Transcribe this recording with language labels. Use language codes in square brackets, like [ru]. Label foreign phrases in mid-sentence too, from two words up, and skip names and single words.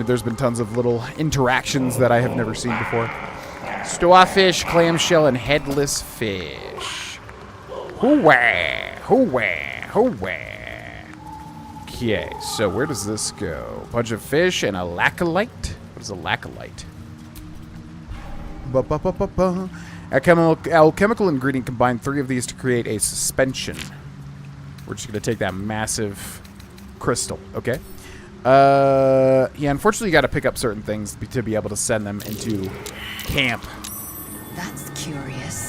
[en] There's been tons of little interactions that I have never seen before. Starfish, clamshell, and headless fish. Hooray! Hoo-wah, hoo-wah. Okay, so where does this go? Bunch of fish and a laccolite? What is a laccolite? Ba-ba-ba-ba-ba. Alchemical ingredient combine 3 of these to create a suspension. We're just going to take that massive crystal, okay? Yeah, unfortunately you got to pick up certain things to be able to send them into camp. That's curious.